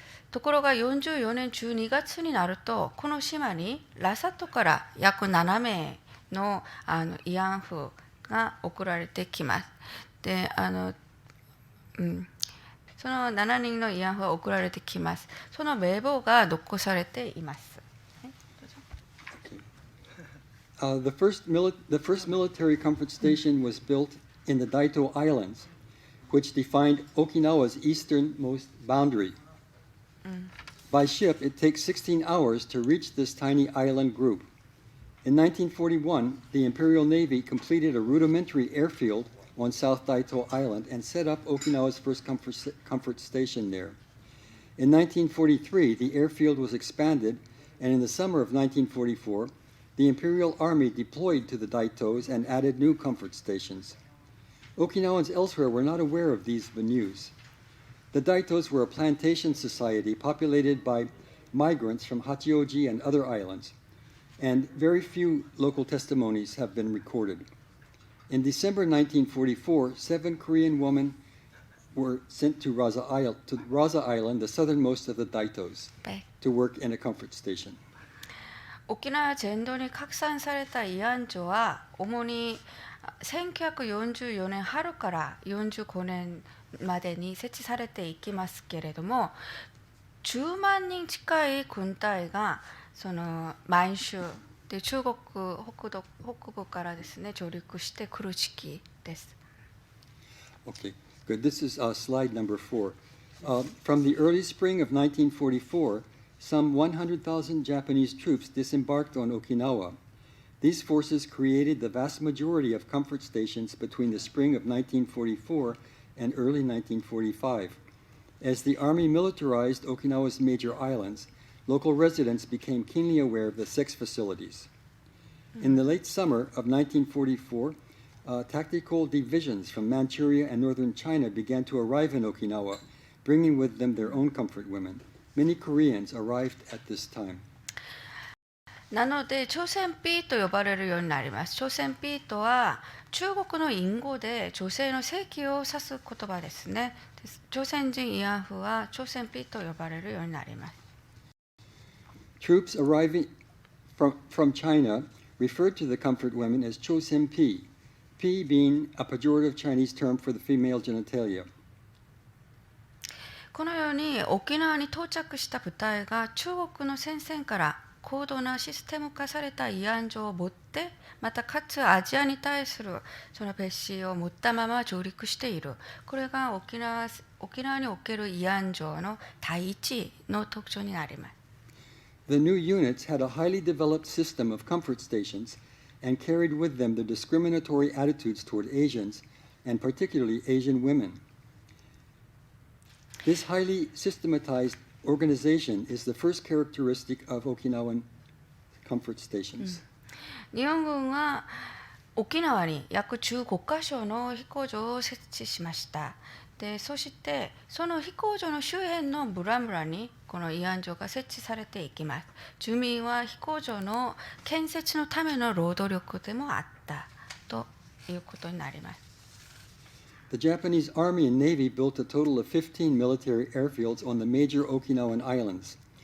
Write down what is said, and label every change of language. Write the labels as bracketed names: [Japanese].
[Japanese] ところが44年12月になるとこの島にラサトから約7名の慰安婦が送られてきます。でその7人の慰安婦が送られてきます。その名簿が残されています。 [English] The first military comfort station was built in the Daito Islands, which defined Okinawa's easternmost boundary. By ship, it takes 16 hours to reach this tiny island group. In 1941, the Imperial Navy completed a rudimentary airfield on South Daito Island and set up Okinawa's first comfort station there. In 1943, the airfield was expanded, and in the summer of 1944, the Imperial Army deployed to the Daitos and added new comfort stations. Okinawans elsewhere were not aware of these venues. The Daitos were a plantation society populated by migrants from Hachioji and other islands, and very few local testimonies have been recorded. In December 1944, 7 Korean women were sent to Raza Island, the southernmost of the Daitos, to work in a comfort station. [Japanese] 沖縄全土に拡散された慰安所は主に1944年春から45年までに設置されていきますけれども、10万人近い軍隊がその満州で中国北部からですね上陸してくる時期です。 [English] Okay, good. This is slide number 4. From the early spring of 1944, some 100,000 Japanese troops disembarked on Okinawa. These forces created the vast majority of comfort stations between the spring of 1944 and early 1945. As the Army militarized Okinawa's major islands, local residents became keenly aware of the sex facilities. In the late summer of 1944, tactical divisions from Manchuria and northern China began to arrive in Okinawa, bringing with them their own comfort women. Many Koreans arrived at this time. [Japanese] なので朝鮮ピーと呼ばれるようになります。朝鮮ピーとは中国の隠語で女性の性器を指す言葉ですね。朝鮮人慰安婦は朝鮮ピーと呼ばれるようになります。 [English] Troops arriving from China referred to the comfort women as Chosen P, P being a pejorative Chinese term for the female genitalia. [Japanese] このように沖縄に到着した部隊が中国の戦線から高度なシステム化された慰安所を持って、またかつアジアに対するその別紙を持ったまま上陸している。これが沖縄における慰安所の第一の特徴になります。 [English] The new units had a highly developed system of comfort stations and carried with them the discriminatory attitudes toward Asians, and particularly Asian women. This highly systematized organization is the first characteristic of Okinawan comfort stations. [Japanese] 日本軍は沖縄に約15カ所の飛行場を設置しました。でそしてその飛行場の周辺の村々にこの慰安所が設置されていきます。住民は飛行場の建設のための労働力でもあったということになります。 [English] The Japanese Army and Navy built a total of 15 military airfields on the major Okinawan islands.